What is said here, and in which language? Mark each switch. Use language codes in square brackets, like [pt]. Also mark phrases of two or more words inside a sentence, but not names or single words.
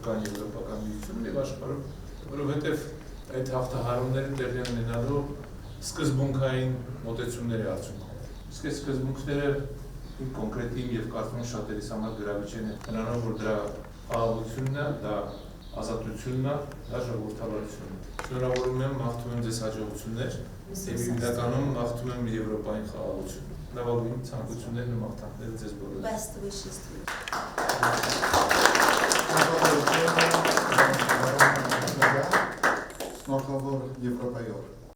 [hy] կան եվրոպական միություններ եւ աշխարհում, որովհետեւ այդ հաղթահարումները տեղի ունենալու սկզբունքային մոտեցումների արդյունքում։ Իսկ այս սկզբունքները կոնկրետ իմ եւ կարծում եմ շատերիս համար գրավիչ են նրանով, որ դրա խաղաղությունն է, դա ազատությունն է, դա ժողովրդավարությունն է։ Շնորհավորում եմ, մաղթում եմ ձեզ հաջողություններ եւ իրականում մաղթում եմ Եվրոպային խաղաղություն։ Լավագույն ցանկություններն ու մաղթանքները ձեզ բոլորին։ [en] Best wishes to you. [hy] Շնորհավոր Եվրոպայի օր։